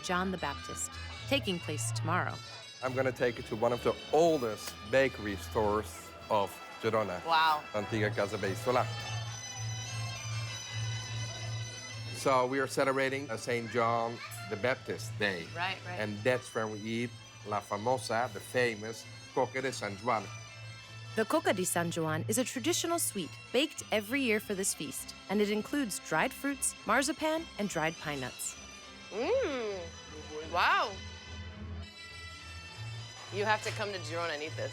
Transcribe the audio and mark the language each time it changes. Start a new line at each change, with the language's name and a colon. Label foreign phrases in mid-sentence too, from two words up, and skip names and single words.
English: John the Baptist, taking place tomorrow. I'm going to take you to one of the oldest bakery stores of Girona. Wow. Antiga Casa Beisola. So we are celebrating St. John the Baptist Day. Right. And that's where we eat
Catalan: la famosa,
English: the famous coca de San Juan. The coca di San Juan is a traditional sweet baked every year for this feast, and it includes dried fruits, marzipan, and dried pine nuts. Wow. You have to come to Girona and eat this.